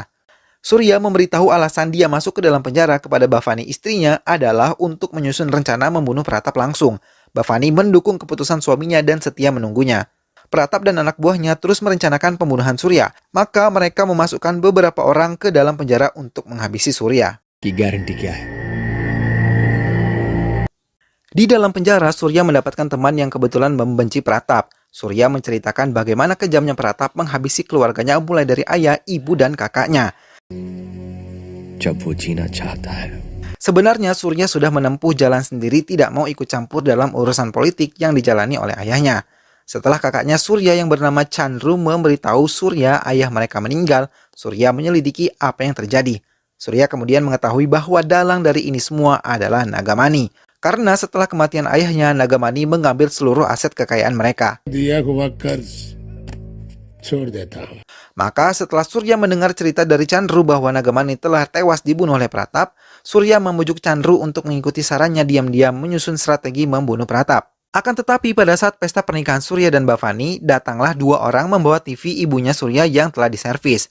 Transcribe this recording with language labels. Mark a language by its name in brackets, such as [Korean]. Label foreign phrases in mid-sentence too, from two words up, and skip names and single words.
[Indonesian] Surya memberitahu alasan dia masuk ke dalam penjara kepada Bhavani istrinya adalah untuk menyusun rencana membunuh Pratap langsung. Bhavani mendukung keputusan suaminya dan setia menunggunya. Pratap dan anak buahnya terus merencanakan pembunuhan Surya. Maka mereka memasukkan beberapa orang ke dalam penjara untuk menghabisi Surya. [Hindi] की गारंटी क्या है? [Indonesian] Di dalam penjara, Surya mendapatkan teman yang kebetulan membenci Pratap. Surya menceritakan bagaimana kejamnya Pratap menghabisi keluarganya mulai dari ayah, ibu, dan kakaknya. [Hindi] जब वो जीना चाहता है [Indonesian] Sebenarnya Surya sudah menempuh jalan sendiri, tidak mau ikut campur dalam urusan politik yang dijalani oleh ayahnya. Setelah kakaknya Surya yang bernama Chandru memberitahu Surya ayah mereka meninggal, Surya menyelidiki apa yang terjadi. Surya kemudian mengetahui bahwa dalang dari ini semua adalah Nagamani. Karena setelah kematian ayahnya, Nagamani mengambil seluruh aset kekayaan mereka. [Hindi] दिया हुआ कर्ज छोड़ देता हूँ। [Indonesian] Maka setelah Surya mendengar cerita dari Chandru bahwa Nagamani telah tewas dibunuh oleh Pratap, Surya memujuk Chandru untuk mengikuti sarannya diam-diam menyusun strategi membunuh Pratap. Akan tetapi pada saat pesta pernikahan Surya dan Bhavani, datanglah dua orang membawa TV ibunya Surya yang telah diservis.